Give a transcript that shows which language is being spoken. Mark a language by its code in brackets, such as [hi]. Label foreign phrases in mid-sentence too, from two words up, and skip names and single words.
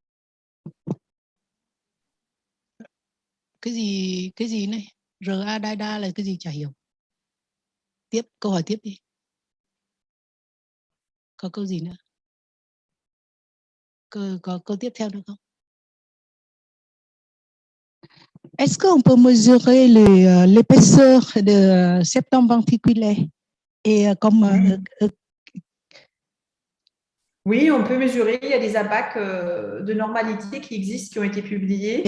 [vi] Cái gì này? RA đa là cái gì chả hiểu. Tiếp, câu hỏi tiếp đi. Có câu gì nữa? Có câu tiếp theo nữa không? [fr] Est-ce qu'on peut mesurer l'épaisseur de septum ventriculaire et comme oui, on peut mesurer. Il y a des ABAC de normalité qui existent, qui ont été publiés.